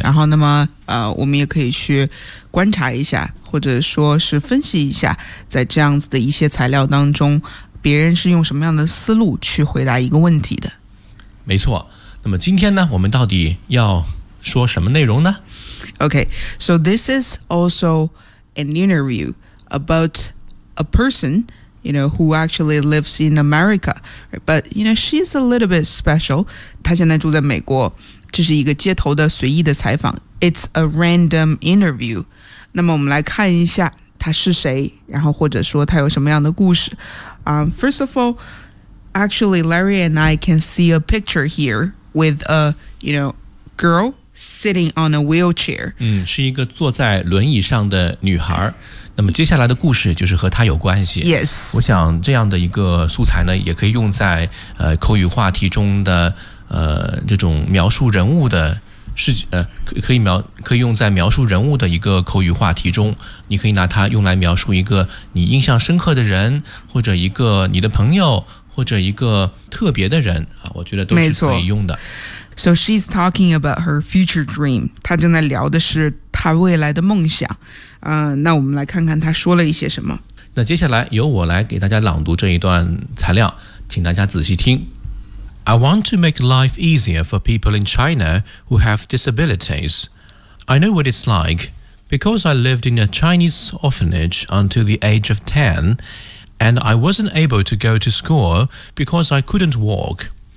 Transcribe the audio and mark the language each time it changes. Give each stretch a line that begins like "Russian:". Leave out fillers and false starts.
Chinese: 然后那么我们也可以去观察一下，或者说是分析一下，在这样子的一些材料当中别人是用什么样的思路去回答一个问题的。没错，那么今天呢我们到底要说什么内容呢？
English: OK, so this is also an interview about a person, you know, who actually lives in America, but you know, she's a little bit special.
Chinese: 她现在住在美国，这是一个街头的随意的采访。
English: It's a random interview.
Chinese: 那么我们来看一下她是谁，然后或者说她有什么样的故事。
English: First of all,Actually, Larry and I can see a picture here with a, you know, girl sitting on a wheelchair.
Chinese: 是一个坐在轮椅上的女孩。那么接下来的故事就是和她有关系。
English: Yes.
Chinese: 我想这样的一个素材呢，也可以用在口语话题中的这种描述人物的事可以用在描述人物的一个口语话题中。你可以拿它用来描述一个你印象深刻的人，或者一个你的朋友。或者一个特别的人，我觉得都是可以用的。
English: So she's talking about her future dream.
Chinese: 她正在聊的是她未来的梦想。那我们来看看她说了一些什么。那接下来由我来给大家朗读这一段材料，请大家仔细听。
English: I want to make life easier for people in China who have disabilities. I know what it's like because I lived in a Chinese orphanage until the age of 10,And I wasn't able to go to school because I couldn't walk.